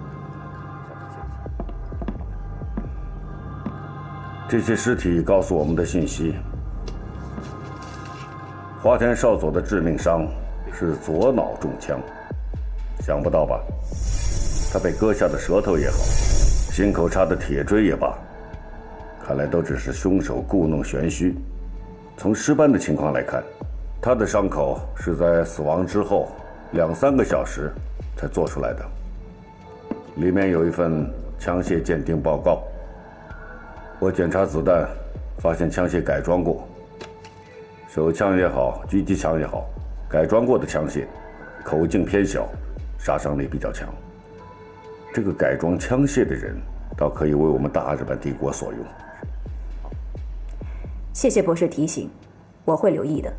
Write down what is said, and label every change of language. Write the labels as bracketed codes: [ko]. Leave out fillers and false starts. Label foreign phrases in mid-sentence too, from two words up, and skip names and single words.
[zh] 这些尸体告诉我们的信息：花田少佐的致命傷是左腦中槍，想不到吧？他被割下的舌頭也好，心口插的鐵錐也罷，看來都只是兇手故弄玄虛。從屍斑的情況來看，他的傷口是在死亡之後2-3個小時才做出來的。裡面有一份槍械鑑定報告。我檢查子彈，發現槍械改裝過，手槍也好，狙擊槍也好，改裝過的槍械，口徑偏小，殺傷力比較強。這個改裝槍械的人，倒可以為我們大日本帝國所用。謝謝博士提醒，我會留意的。